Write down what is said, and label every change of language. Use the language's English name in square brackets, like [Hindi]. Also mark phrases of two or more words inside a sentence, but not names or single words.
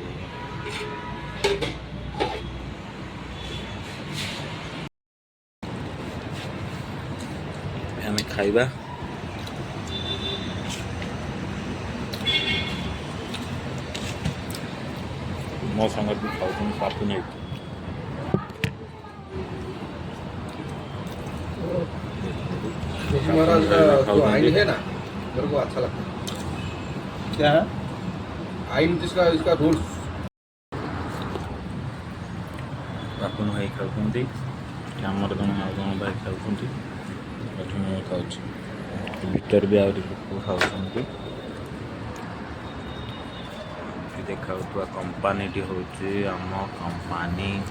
[Odia] ଆମେ ଖାଇବା। ମୋ ସାଙ୍ଗରେ ବି ଖାଉଛନ୍ତି ପାପୁନ ଭାଇ। [Hindi] महाराज का जो आइन है ना, मेरे को अच्छा लगता है। क्या है? आइन जिसका इसका रूल्स। [Odia] ପାପୁନ ଭାଇ ଖାଉଛନ୍ତି, ଆମର ଜଣେ ଆଉ ଜଣେ ଭାଇ ଖାଉଛନ୍ତି, ଏଠି ମୁଁ ଖାଉଛି। ଭିତରେ ବି ଆହୁରି ଲୋକ ଖାଉଛନ୍ତି। ଦେଖାଉଥିବା କମ୍ପାନୀଟି ହେଉଛି ଆମ କମ୍ପାନୀ।